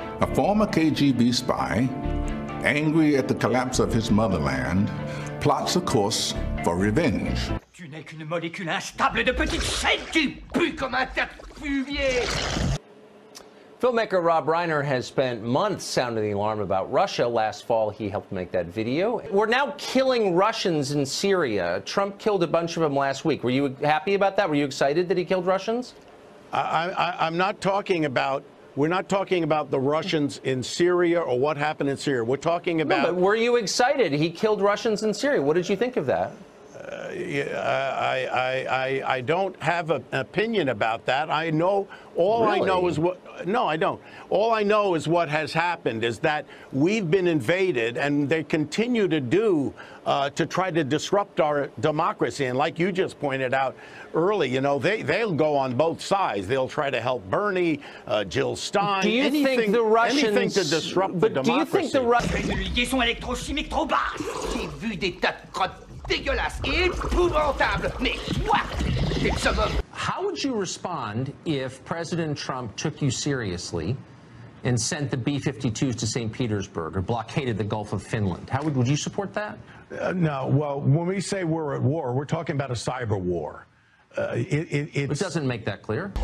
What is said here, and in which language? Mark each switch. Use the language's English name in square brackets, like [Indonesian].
[English] A former KGB spy, angry at the collapse of his motherland, plots a course for revenge. [French] Tu n'es qu'une molécule instable de petite chaîne, tu pues comme un tas de fumier. [English] Filmmaker Rob Reiner has spent months sounding the alarm about Russia. Last fall, he helped make that video. We're now killing Russians in Syria. Trump killed a bunch of them last week. Were you happy about that? Were you excited that he killed Russians? I'm not talking about... We're not talking about the Russians in Syria or what happened in Syria. We're talking about... No, but were you excited? He killed Russians in Syria. What did you think of that? I don't have an opinion about that. I know, all I know is what, no, I don't. All I know is what has happened is that we've been invaded and they continue to do to try to disrupt our democracy. And like you just pointed out early, you know, they'll go on both sides. They'll try to help Bernie, Jill Stein, do you think the Russians, anything to disrupt the democracy. Do you think the Russians... [French] Une liaison électrochimique trop basse. J'ai vu des tas de crottes dégueulasse et épouvantable, mais toi, t'es le summum. [English] How would you respond if President Trump took you seriously and sent the B-52s to St. Petersburg or blockaded the Gulf of Finland? How would you support that? No. Well, when we say we're at war, we're talking about a cyber war. It doesn't make that clear.